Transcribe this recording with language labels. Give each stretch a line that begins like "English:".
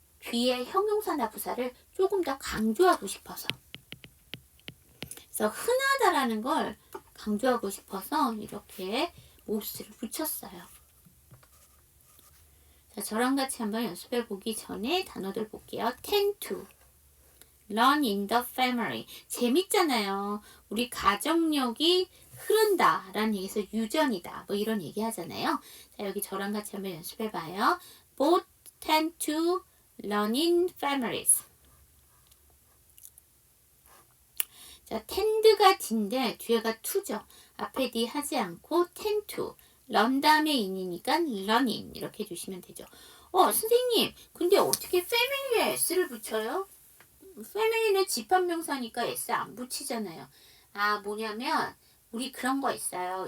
Korean: 뒤에 형용사나 부사를 조금 더 강조하고 싶어서. 그래서 흔하다라는 걸 강조하고 싶어서 이렇게 most를 붙였어요. 자, 저랑 같이 한번 연습해 보기 전에 단어들 볼게요.
English: tend to, run in the family.
Korean: 재밌잖아요. 우리 가정력이 흐른다 라는 얘기에서 유전이다. 뭐 이런 얘기 하잖아요. 자, 여기 저랑 같이 한번 연습해 봐요.
English: Both tend to run in families.
Korean: 자, tend가 D인데 뒤에가 to죠. 앞에 D 하지 않고 tend to. run 다음에 in이니까 running 이렇게 해주시면 되죠. 선생님 근데 어떻게 family에 s를 붙여요? family는 집합명사니까 s 안 붙이잖아요. 뭐냐면 우리 그런 거 있어요.